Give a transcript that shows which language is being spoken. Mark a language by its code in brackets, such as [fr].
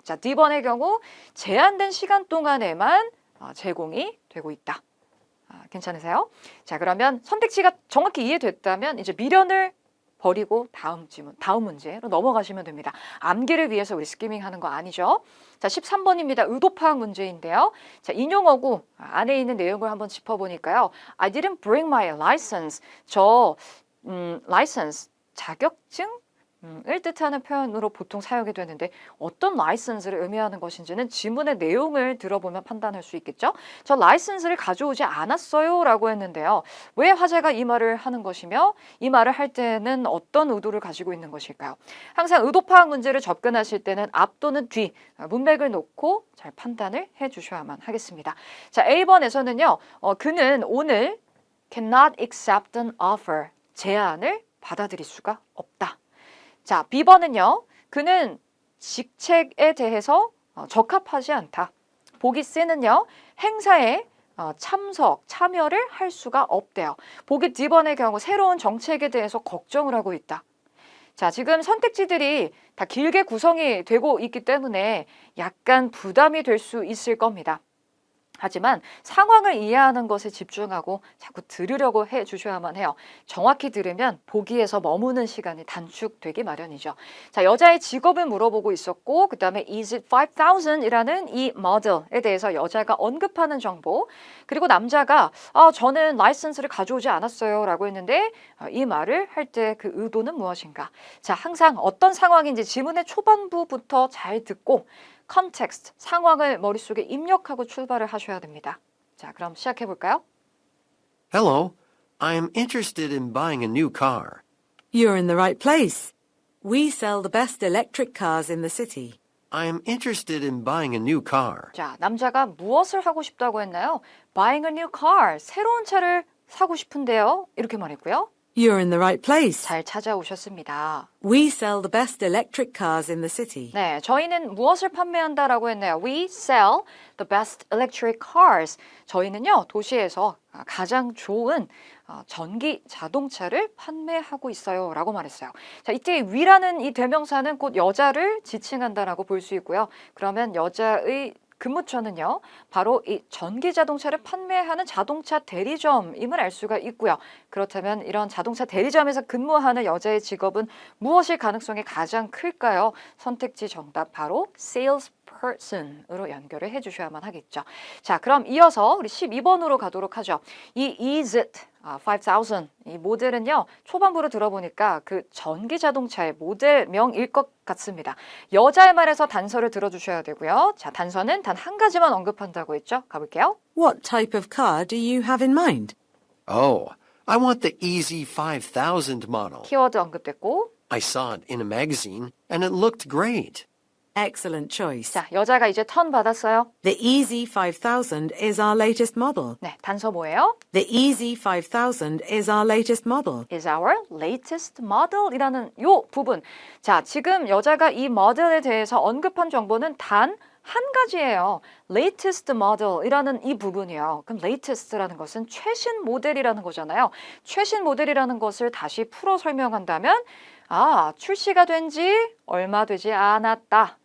[ko] 자, D번의 경우 제한된 시간 동안에만 제공이 되고 있다. 괜찮으세요? 자, 그러면 선택지가 정확히 이해됐다면 이제 미련을 버리고 다음 문제로 넘어가시면 됩니다. 암기를 위해서 우리 스키밍 하는 거 아니죠? 자, 13번입니다. 의도 파악 문제인데요. 자, 인용어구 안에 있는 내용을 한번 짚어보니까요. [en] I didn't bring my license. [ko] license, 자격증? 을 뜻하는 표현으로 보통 사용이 되는데 어떤 라이선스를 의미하는 것인지는 지문의 내용을 들어보면 판단할 수 있겠죠. 저 라이선스를 가져오지 않았어요 라고 했는데요. 왜 화자가 이 말을 하는 것이며 이 말을 할 때는 어떤 의도를 가지고 있는 것일까요? 항상 의도 파악 문제를 접근하실 때는 앞 또는 뒤 문맥을 놓고 잘 판단을 해 주셔야만 하겠습니다. 자, A번에서는요. 그는 오늘 [en] cannot accept an offer. [ko] 제안을 받아들일 수가 없다. 자, B번은요. 그는 직책에 대해서 적합하지 않다. 보기 C는요. 행사에 참여를 할 수가 없대요. 보기 D번의 경우 새로운 정책에 대해서 걱정을 하고 있다. 자, 지금 선택지들이 다 길게 구성이 되고 있기 때문에 약간 부담이 될 수 있을 겁니다. 하지만 상황을 이해하는 것에 집중하고 자꾸 들으려고 해 주셔야만 해요. 정확히 들으면 보기에서 머무는 시간이 단축되기 마련이죠. 자, 여자의 직업을 물어보고 있었고 그 다음에 Is it 5000이라는 이 모델에 대해서 여자가 언급하는 정보 그리고 남자가 저는 라이선스를 가져오지 않았어요 라고 했는데 이 말을 할 때 그 의도는 무엇인가? 자, 항상 어떤 상황인지 지문의 초반부부터 잘 듣고 컨텍스트, 상황을 머릿속에 입력하고 출발을 하셔야 됩니다. 자, 그럼 시작해 볼까요? [en] Hello, I am interested in buying a new car. You're in the right place. We sell the best electric cars in the city. I am interested in buying a new car. [ko] 자, 남자가 무엇을 하고 싶다고 했나요? [en] Buying a new car, [ko] 새로운 차를 사고 싶은데요. 이렇게 말했고요. [en] You're in the right place. [ko] 잘 찾아오셨습니다. [en] We sell the best electric cars in the city. [ko] 네, 저희는 무엇을 판매한다라고 했나요? [en] We sell the best electric cars. [ko] 저희는요, 도시에서 가장 좋은 전기 자동차를 판매하고 있어요 라고 말했어요. 자, 이때 we라는 이 대명사는 곧 여자를 지칭한다라고 볼 수 있고요. 그러면 여자의 근무처는요, 바로 이 전기 자동차를 판매하는 자동차 대리점임을 알 수가 있고요. 그렇다면 이런 자동차 대리점에서 근무하는 여자의 직업은 무엇일 가능성이 가장 클까요? 선택지 정답 바로 salesperson으로 연결을 해주셔야만 하겠죠. 자, 그럼 이어서 우리 12번으로 가도록 하죠. 이 is it 5000 이 모델은요 초반부로 들어보니까 그 전기 자동차의 모델명일 것 같습니다. 여자의 말에서 단서를 들어주셔야 되고요. 자, 단서는 단 한 가지만 언급한다고 했죠. 가볼게요. [en] What type of car do you have in mind? Oh, I want the Easy 5000 model. [ko] 키워드 언급됐고 [en] I saw it in a magazine and it looked great. Excellent choice. [ko] 자, 여자가 이제 턴 받았어요. [en] The Easy 5000 is our latest model. [ko] 네, 단서 뭐예요? [en] The Easy 5000 is our latest model. is our latest model이라는 [ko] 요 부분. 자, 지금 여자가 이 모델에 대해서 언급한 정보는 단 한 가지예요. latest model이라는 이 부분이요. 그럼 latest라는 것은 최신 모델이라는 거잖아요. 최신 모델이라는 것을 다시 풀어 설명한다면 출시가 된 지 얼마 되지 않았다.